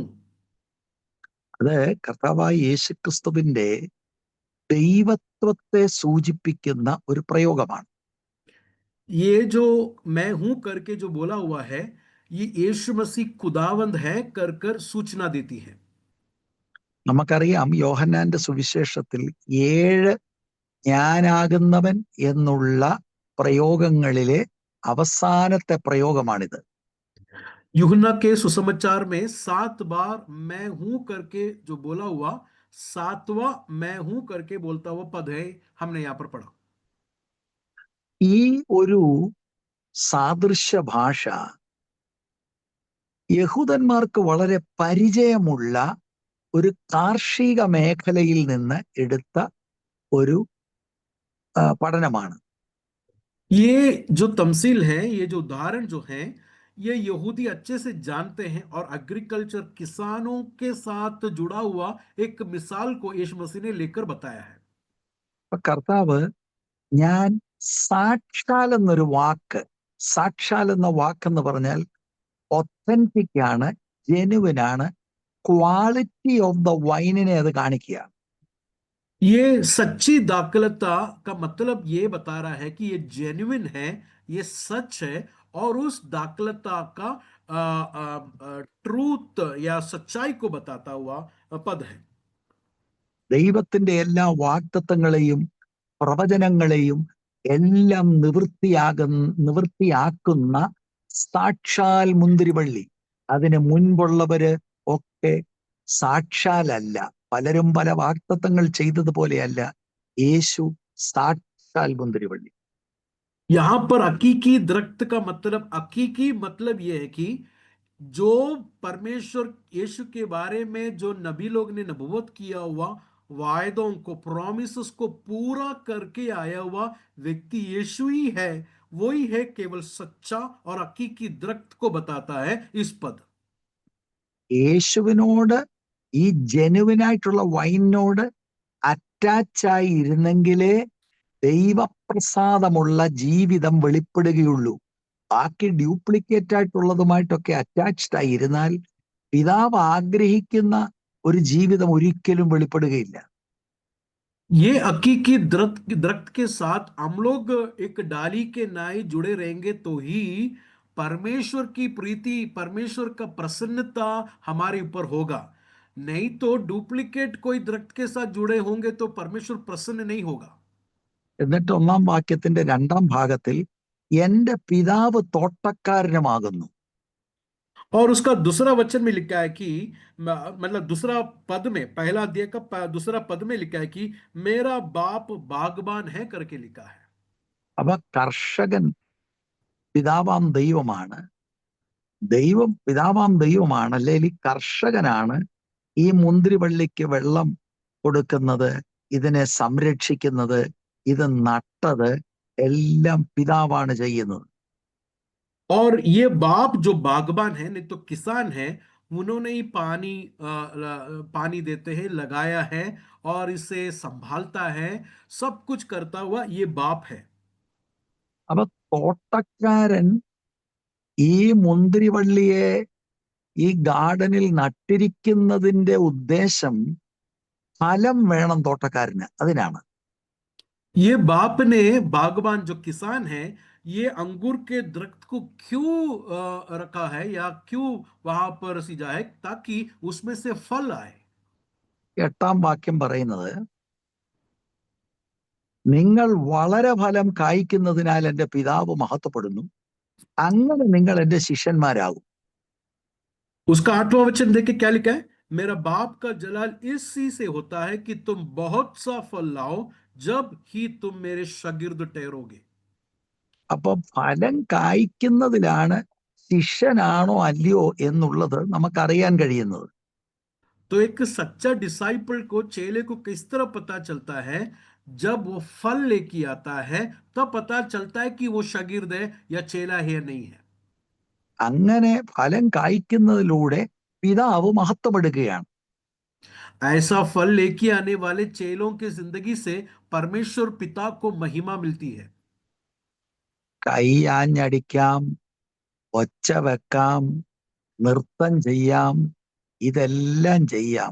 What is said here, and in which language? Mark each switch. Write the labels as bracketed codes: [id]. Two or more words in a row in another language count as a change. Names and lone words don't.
[ml] അത് കർത്താവായ യേശുക്രിസ്തുവിന്റെ ദൈവത്വത്തെ സൂചിപ്പിക്കുന്ന ഒരു പ്രയോഗമാണ്. [hi] ये जो मैं हूं करके जो बोला हुआ है ये यीशु मसीह खुदावंद है कर कर सूचना देती है। [ml] നമുക്കറിയാം യോഹന്നാന്റെ സുവിശേഷത്തിൽ 7 ഞാനാകുന്നവൻ എന്നുള്ള പ്രയോഗങ്ങളിലെ അവസാനത്തെ പ്രയോഗമാണിത്. [hi] यूहन्ना के सुसमाचार में 7 बार मैं हूं करके जो बोला हुआ 7वां मैं हूं करके बोलता हुआ पद है, हमने यहां पर पढ़ा। [ml] ഈ ഒരു സാദൃശ്യ ഭാഷ യഹൂദന്മാർക്ക് വളരെ പരിചയമുള്ള ഒരു കാർഷിക മേഖലയിൽ നിന്ന് എടുത്ത ഒരു പഠനമാണ്. [hi] ये जो तमसील है, ये जो उदाहरण जो है, ये यहूदी अच्छे से जानते हैं और एग्रीकल्चर, किसानों के साथ जुड़ा हुआ एक मिसाल को यीशु मसीह ने लेकर बताया है। [ml] കർത്താവ് ഞാൻ സാക്ഷാൽ എന്നൊരു വാക്ക്, സാക്ഷാൽ എന്ന വാക്കെന്ന് പറഞ്ഞാൽ ഒത്തന്റിക് ആണ്, ജെനുവിൻ ആണ്, [en] quality of the [ml] വൈനിനെ അത് കാണിക്കുക. [hi] ये सच्ची दाखलता का मतलब ये बता रहा है कि ये जेन्युइन है, ये सच है और उस दाखलता का ट्रूथ या सच्चाई को बताता हुआ पद है। [ml] ദൈവത്തിന്റെ എല്ലാ വാഗ്ദത്തങ്ങളെയും പ്രവചനങ്ങളെയും എല്ലാം നിവൃത്തിയാക്കുന്ന സാക്ഷാൽ മുന്തിരിവള്ളി. അതിന് മുൻപുള്ളവര് ഒക്കെ സാക്ഷാലല്ല, പലരും പല വാഗ്ദത്തങ്ങൾ ചെയ്തതുപോലെയല്ല, യേശു സാക്ഷാൽ മുന്തിരിവള്ളി. [hi] यहां पर हकीकी दरख्त का मतलब, हकीकी मतलब यह है कि जो परमेश्वर यीशु के बारे में जो नबी लोग ने नबूवत किया हुआ वायदों को, प्रॉमिसेस को पूरा करके आया हुआ व्यक्ति यीशु ही है। वही है केवल सच्चा और हकीकी दरख्त को बताता है इस पद। [ml] യേശുവിനോട്, ഈ ജെനുവിനായിട്ടുള്ള വൈനോട് അറ്റാച്ചായി ഇരുന്നെങ്കിലേ ദൈവപ്രസാദമുള്ള ജീവിതം വെളിപ്പെടുകയുള്ളൂ. ബാക്കി ഡ്യൂപ്ലിക്കേറ്റ് ആയിട്ടുള്ളതുമായിട്ടൊക്കെ അറ്റാച്ച്ഡ് ആയിരുന്നാൽ പിതാവ് ആഗ്രഹിക്കുന്ന ഒരു ജീവിതം ഒരിക്കലും വെളിപ്പെടുകയില്ല. [hi] ये हकीकी दरख्त दरख्त के साथ हम लोग एक डाली के नाई जुड़े रहेंगे तो ही परमेश्वर की प्रीति, परमेश्वर का प्रसन्नता हमारे ऊपर होगा। नहीं तो डुप्लीकेट कोई दरख्त के साथ जुड़े होंगे तो परमेश्वर प्रसन्न नहीं होगा। [ml] എന്നിട്ട് 1-ാം വാക്യത്തിന്റെ 2-ാം ഭാഗത്തിൽ എന്റെ പിതാവ് തോട്ടക്കാരനുമാകുന്നു. [hi] और उसका दूसरा वचन में लिखा है कि मतलब दूसरा पद में, पहला अध्याय का दूसरा पद में लिखा है कि मेरा बाप बागबान है करके लिखा है। [ml] അപ്പൊ കർഷകൻ പിതാവാം ദൈവമാണ്. ദൈവം പിതാവാം ദൈവമാണ്, അല്ലെങ്കിൽ കർഷകനാണ് ഈ മുന്തിരിവള്ളിക്ക് വെള്ളം കൊടുക്കുന്നത്, ഇതിനെ സംരക്ഷിക്കുന്നത്, ഇത് നട്ടത് എല്ലാം പിതാവാണ് ചെയ്യുന്നത്. [hi] और ये बाप जो बागबान है, नहीं तो किसान है, उन्होंने ही पानी देते हैं, लगाया है और इसे संभालता है, सब कुछ करता हुआ ये बाप है। [ml] അപ്പൊ തോട്ടക്കാരൻ ഈ മുന്തിരിവള്ളിയെ ഈ ഗാർഡനിൽ നട്ടിരിക്കുന്നതിന്റെ ഉദ്ദേശം ഫലം വേണം തോട്ടക്കാരന്, അതിനാണ്. [hi] ये बाप ने, बागबान जो किसान है, ये अंगूर के दरख्त को क्यों रखा है या क्यों वहां पर सिंचा है, ताकि उसमें से फल आए। [ml] 8-ാം വാക്യം പറയുന്നത്, നിങ്ങൾ വളരെ ഫലം കായ്ക്കുന്നതിനാൽ എന്റെ പിതാവ് മഹത്വപ്പെടുന്നു, അങ്ങനെ നിങ്ങൾ എന്റെ ശിഷ്യന്മാരാകും. [hi] उसका 8वां वचन देखे क्या लिखा है, मेरा बाप का जलाल इसी से होता है कि तुम बहुत सा फल लाओ, जब ही तुम मेरे शागिर्द ठहरोगे। [ml] അപ്പൊ ഫലം കായ്ക്കുന്നതിലാണ് ശിഷ്യനാണോ അല്ലയോ എന്നുള്ളത് നമുക്കറിയാൻ കഴിയുന്നത്. [hi] तो एक सच्चा डिसाइपल को, चेले को किस तरह पता चलता है, जब वो फल लेके आता है तब पता चलता है कि वो शागिर्द है या चेला है या नहीं है। [ml] അങ്ങനെ ഫലം കായ്ക്കുന്നതിലൂടെ പിതാവ് മഹത്വപ്പെടുകയാണ്. [hi] ऐसा फल लेके आने वाले चेलों की जिंदगी से परमेश्वर पिता को महिमा मिलती है। [ml] കൈ ആഞ്ഞടിക്കാം, ഒച്ച വെക്കാം, നൃത്തം ചെയ്യാം, ഇതെല്ലാം ചെയ്യാം.